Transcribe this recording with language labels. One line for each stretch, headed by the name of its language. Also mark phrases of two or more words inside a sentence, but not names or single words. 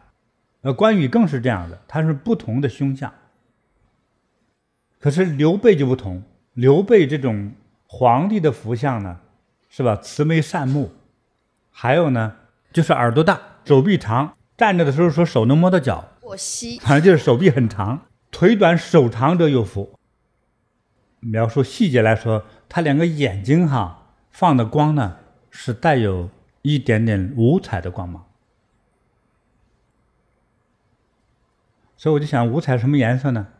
Chinese: 關羽更是這樣的，他是不同的凶相。可是劉備就不同，劉備这種皇帝的福相呢，是吧？慈眉善目，還有呢，就是耳朵大，手臂長，站着的時候說手能摸到腳，反正就是手臂很長，腿短手長者有福。描述細節來說，他2個眼睛放的光呢，是帶有一點點五彩的光芒。所以我就想，五彩什麼顏色呢？